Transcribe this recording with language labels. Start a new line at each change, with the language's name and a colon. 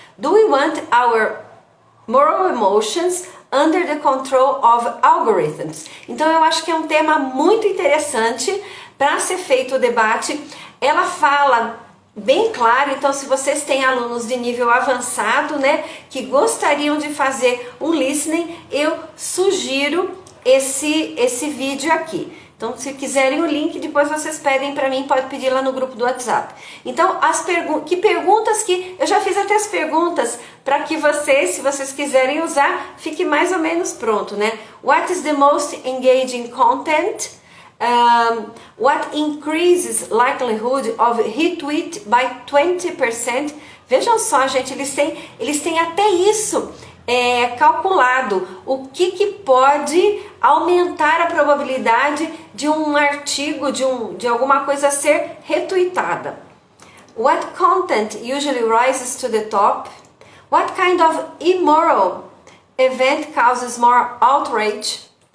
English: Do we want our moral emotions under the control of algorithms?
Portuguese: Então eu acho que é um tema muito interessante para ser feito o debate. Ela fala bem claro, então se vocês têm alunos de nível avançado, né, que gostariam de fazer um listening, eu sugiro esse vídeo aqui. Então, se quiserem o link, depois vocês pedem para mim, pode pedir lá no grupo do WhatsApp. Então, perguntas que... eu já fiz até as perguntas para que vocês, se vocês quiserem usar, fique mais ou menos pronto, né?
English: What is the most engaging content? What increases likelihood of retweet by 20%?
Portuguese: Vejam só, gente, eles têm até isso calculado. O que pode aumentar a probabilidade de um artigo, de alguma coisa ser retweetada.
English: What content usually rises to the top? What kind of immoral event causes more outrage?